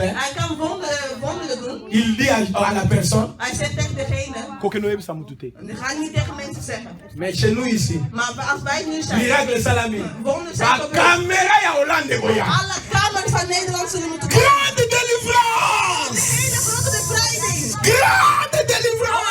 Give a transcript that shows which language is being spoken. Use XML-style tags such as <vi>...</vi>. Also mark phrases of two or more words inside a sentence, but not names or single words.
<fr>Hein.</fr> <nl>Hij kan wonderen doen.</nl> <fr>Il dit à la personne,</fr> <nl>Hij zegt tegen degene,</nl> <ln>Kokeno yebisa mutu te.</ln> <nl>dat ga ik niet tegen mensen zeggen.</nl> <fr>mais chez nous ici,</fr> <nl>Maar als wij nu zijn,</nl> <ln>miracle salami.</ln> <nl>wonderen zijn</nl> <ln>La</ln> <nl>gebeurd.</nl> <ln>caméra ya Hollande boya.</ln> <nl>Alle kamers van Nederland zullen moeten komen.</nl> <fr>Grande délivrance!</fr> <nl>Een hele grote bevrijding.</nl> <fr>Grande délivrance!</fr>